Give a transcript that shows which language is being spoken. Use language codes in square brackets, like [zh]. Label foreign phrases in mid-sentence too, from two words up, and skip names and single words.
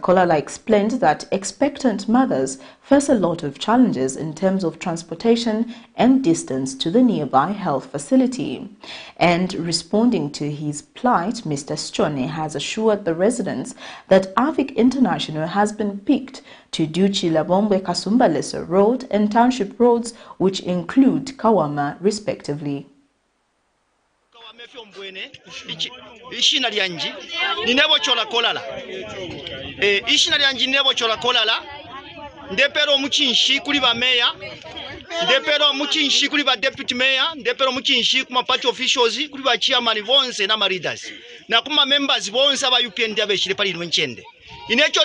[en] Kolala explained that expectant mothers face a lot of challenges in terms of transportation and distance to the nearby health facility. And responding to his plight, Mr. Suchone has assured the residents that Avik International has been picked to do Chilabombe Kasumbalesa Road and township roads, which include Kawama respectively. [bem] ishina lyanji ninebo chola kolala ishina lyanji ninebo chola kolala ndepero muchinshi kuli ba meya ndepero muchinshi kuli ba [en] deputy mayor [bem] ndepero muchinshi kuma [en] party officials [bem] kuli ba chairman bonse na leaders na kuma members bonse aba UPND abeshire pali nwenchende inecho